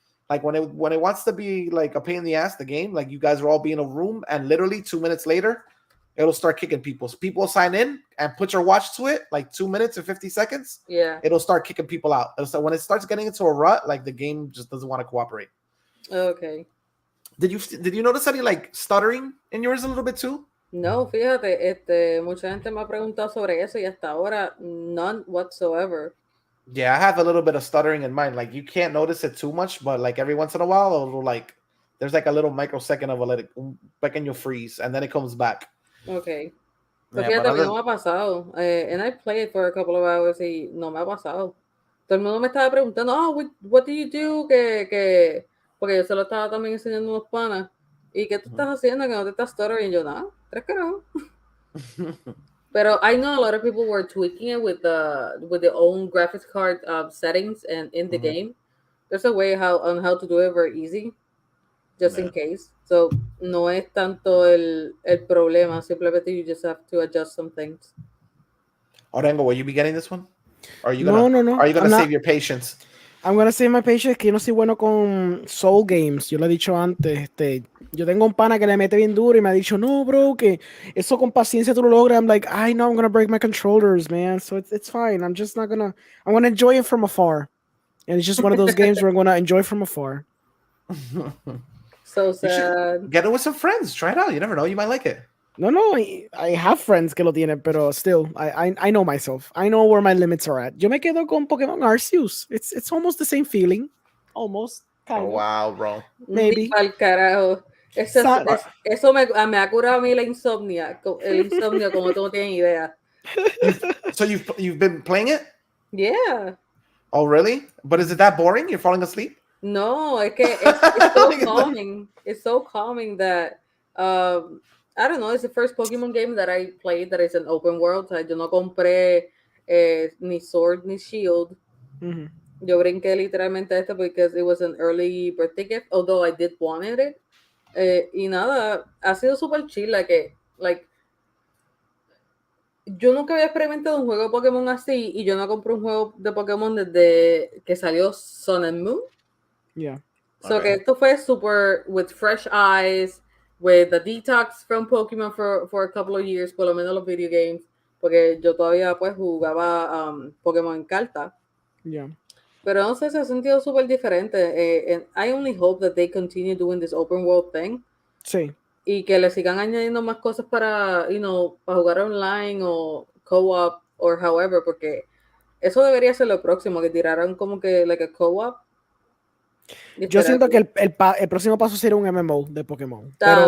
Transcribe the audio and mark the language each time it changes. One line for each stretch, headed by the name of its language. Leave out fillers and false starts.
English: Like when it wants to be like a pain in the ass, the game, like you guys will all be in a room and literally 2 minutes later, it'll start kicking people. So people sign in and put your watch to it, like 2 minutes or 50 seconds. Yeah. It'll start kicking people out. So when it starts getting into a rut, like the game just doesn't want to cooperate. Okay. Did you notice any like stuttering in yours a little bit too?
Spanish: No, fíjate, mucha gente me ha preguntado sobre eso y hasta ahora
English: none whatsoever. Yeah, I have a little bit of stuttering in mine. Like you can't notice it too much, but like every once in a while, it'll like there's like a little microsecond of
Spanish: un pequeño
English: freeze, and then it comes back. Okay.
Spanish: Pero fíjate, a mí no me ha pasado.
English: And I played for a couple of hours
Spanish: y no me ha pasado. Todo el mundo me estaba preguntando,
English: what do you do?
Spanish: Porque yo se lo estaba también enseñando a unos panas. ¿Y qué tú estás haciendo que no te estás stuttering? Y yo, nada, tres carajo. Pero
English: I know a lot of people were tweaking it with the own graphics card settings and in the game. There's a way on how to do it very easy, just in case.
Spanish: So no es tanto el problema. Simplemente
English: you just have to adjust some things. Orengo, will you be getting this one? Or are you No. Are you gonna I'm save not- your patience? I'm gonna save my patience,
Spanish: que yo no soy bueno con
English: Soul Games.
Spanish: Yo lo he dicho antes. Yo tengo un pana que le mete bien duro y me ha dicho, no, bro, que eso con paciencia tú lo logras.
English: I'm like, I know I'm gonna break my controllers, man. So it's fine. I'm gonna enjoy it from afar. And it's just one of those games where I'm gonna enjoy from afar. So You should sad. get it with some friends. Try it out. You never know. You might like it. No, I have friends
Spanish: que lo tienen, pero
English: still, I know myself. I know where my limits are at.
Spanish: Yo me quedo con
English: Pokémon Arceus. It's almost the same feeling. Almost. Kind Oh, of. wow, bro. Maybe.
Spanish: Ni pa'l carajo. Eso me ha curado a mí el insomnio, como tú no tienes idea.
English: So you've been playing it? Yeah. Oh, really? But is it that boring? You're falling asleep?
Spanish: No, es que
English: it's so calming. It's so calming that I don't know. It's the first Pokemon game that I played that is an open world.
Spanish: O sea, yo no compré ni Sword ni Shield. Mhm. Yo brinqué literalmente esto
English: because it was an early birthday gift, although I did wanted it.
Spanish: Y nada, ha sido súper chill. Yo nunca había experimentado un juego de Pokémon así y yo no compré un juego de Pokémon desde que salió Sun and Moon.
English: Yeah. So Okay.
Spanish: que esto fue super
English: with fresh eyes, with the detox from Pokemon for a couple of years,
Spanish: por lo menos los video games, porque yo todavía pues jugaba Pokémon en carta.
English: Yeah.
Spanish: Pero no sé, se ha sentido súper diferente.
English: And I only hope that they continue doing this open world thing.
Spanish: Sí. Y que le sigan añadiendo más cosas para, para jugar online o co-op
English: or however,
Spanish: porque eso debería ser lo próximo, que tiraran como que
English: like a co-op.
Spanish: Yo siento que el próximo paso sería un MMO de Pokémon. Pero